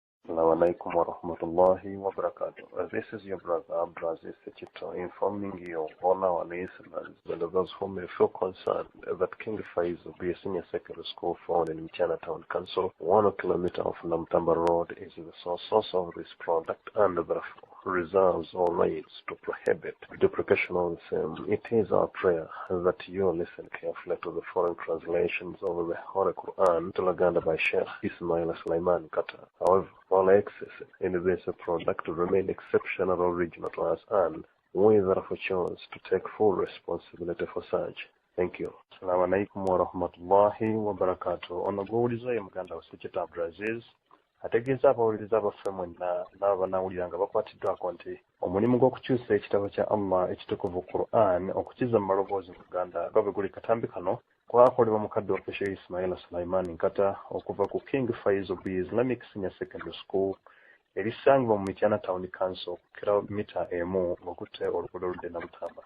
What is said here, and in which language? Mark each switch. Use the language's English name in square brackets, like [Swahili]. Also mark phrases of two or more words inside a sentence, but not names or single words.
[Arabic] السلام عليكم ورحمة الله وبركاته. [English] This is your brother Abdulaziz Sechito informing you, all our listeners, and those who may feel concerned that King Faiz will be a senior secondary school found in Chinatown Council, 1 kilometer of Namtamba Road, is the source of this product and therefore reserves all rights to prohibit duplication of the same. It is our prayer that you listen carefully to the foreign translations of the Holy Quran to Laganda by Sheikh Ismail Sulaiman Kata. However, all access in this product will remain exceptional original to us, and we therefore chose to take full responsibility for such. Thank you. [Arabic] السلام عليكم ورحمة الله وبركاته. [Ganda] Onogouliza ya muganda wa Sechito Abdulaziz ategeeza abawuliriza abaffe mwenna n'abanawulira nga bakwatiddwako nti omulimu gw'okukyusa ekitabo kya Allah ekitukuvu Quran okukiza mu maloboozi mu Uganda gwe guli katambi kano kwakolebwa mukadde waffe Sheikh Ismail Sulaiman Nkata okuva ku King Faiz Islamic Senior Secondary School erisangibwa mu Chinatown Council kilomita emu ng'okutte oluguudo oludde Namutamba.